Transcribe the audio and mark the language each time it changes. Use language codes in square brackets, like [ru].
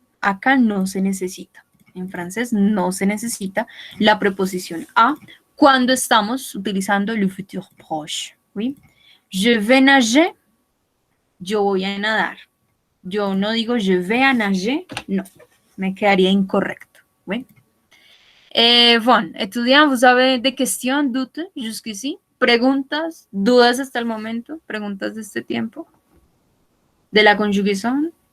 [es] Acá no se necesita. En francés no se necesita la preposición a cuando estamos utilizando le futur proche. ¿Oui? [fr] Je vais nager, [es] yo voy a nadar. Yo no digo [fr] je vais a nager, [es] no, me quedaría incorrecto. ¿Oui? [fr] Bon, étudiant, vous avez des questions, doutes jusqu'ici? [es] Preguntas, dudas hasta el momento, preguntas de este tiempo, de la conjugación.